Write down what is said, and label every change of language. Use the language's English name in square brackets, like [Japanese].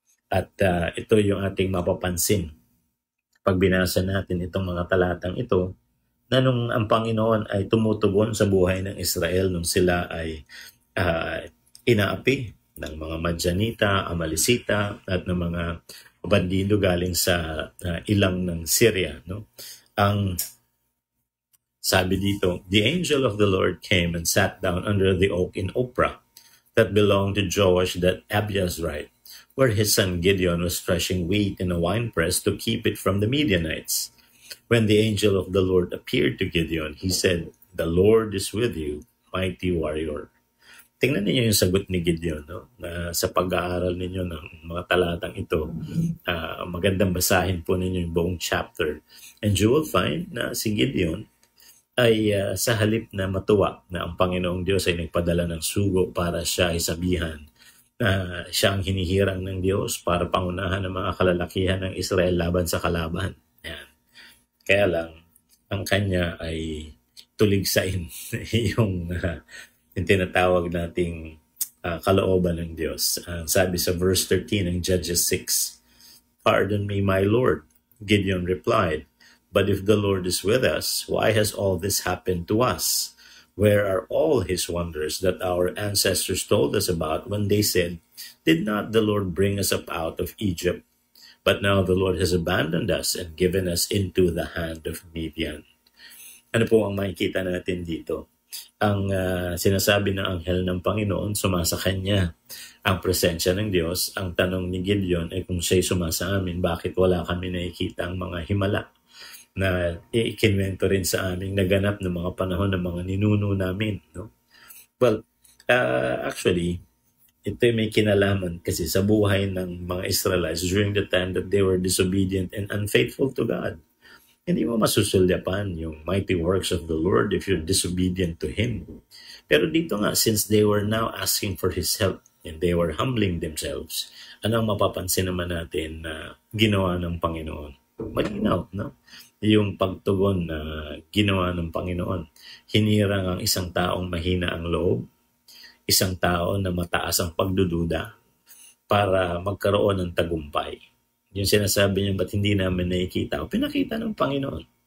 [Filipino] At ito yung ating mapapansin pag binasa natin itong mga talatang ito, na nung ang Panginoon ay tumutugon sa buhay ng Israel nung sila ay inaapi ng mga Madyanita, Amalisita, at ng mga bandido galing sa ilang ng Syria. Ang sabi dito, [English] the angel of the Lord came and sat down under the oak in Ophrah that belonged to Joash the Abiezrite, where his son Gideon was threshing wheat in a winepress to keep it from the Midianites. When the angel of the Lord appeared to Gideon, he said, the Lord is with you, mighty warrior. [Filipino] Tingnan niyo yung sagot ni Gideon, na sa pag-aaral ninyo ng mga talatang ito, magandang basahin po ninyo yung buong chapter. [English] And you will find [Filipino] na si Gideon ay sa halip na matuwa na ang Panginoong Diyos ay nagpadala ng sugo para siya ay sabihan na siya ang hinihirang ng Diyos para pangunahan ng mga kalalakihan ng Israel laban sa kalaban. Yan. Kaya lang, ang kanya ay tuligsain yung tinatawag nating kalooban ng Diyos. Sabi sa verse 13 ng Judges 6, [English] pardon me, my Lord. Gideon replied, but if the Lord is with us, why has all this happened to us? Where are all His wonders that our ancestors told us about when they said, did not the Lord bring us up out of Egypt? But now the Lord has abandoned us and given us into the hand of Midian. [Filipino] Ano po ang makikita natin dito? Ang sinasabi ng anghel ng Panginoon, sumasa kanya ang presensya ng Diyos. Ang tanong ni Gideon ay kung siya'y sumasa amin, bakit wala kami nakikita ang mga himala na ikinwento rin sa aming naganap ng mga panahon ng mga ninuno namin. No? [English] Well, actually, [Filipino] ito may kinalaman kasi sa buhay ng mga [English] Israelites during the time that they were disobedient and unfaithful to God. [Filipino] Hindi mo masusulyapan yung [English] mighty works of the Lord if you're disobedient to Him. [Filipino] Pero dito nga, [English] since they were now asking for His help and they were humbling themselves, [Filipino] anong mapapansin naman natin na ginawa ng Panginoon? Malinaw, no? Yung pagtugon na ginawa ng Panginoon. Hinirang ang isang taong mahina ang loob, isang tao na mataas ang pagdududa para magkaroon ng tagumpay. Yung sinasabi niya, ba't hindi namin nakikita? O pinakita ng Panginoon.